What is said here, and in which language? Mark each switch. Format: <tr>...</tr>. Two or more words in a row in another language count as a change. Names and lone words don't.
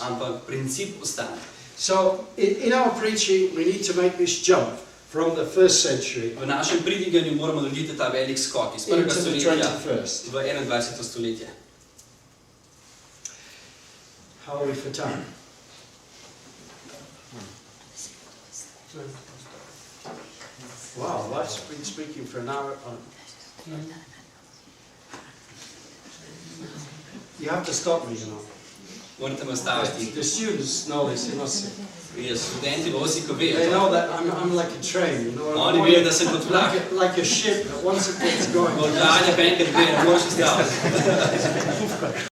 <sl>Ampak princip ostane.</sl> <en>So in our preaching, we need to make this jump from the first century</en> <sl>V našem pridiganju moramo narediti ta velik skok iz prvega</sl> <en>into the</en> <sl>stoletja</sl> <en>21st.</en> <sl>v 21. stoletje.</sl> <en>How are we for time? Wow, I've been speaking for an hour. You have to stop me, you know.</en> <sl>Morate me ustaviti.</sl> <en>The students know this, you must.</en> <sl>Študenti v Osiku</sl> <en>They</en> <sl>vejo.</sl> <en>know that I'm like a train, you know.</en> <sl>Oni vejo, da sem kot vlak.</sl> <en>Like a ship that once it gets going.</en> <sl>Odganja pa enkrat gre, ne moreš ustaviti.</sl>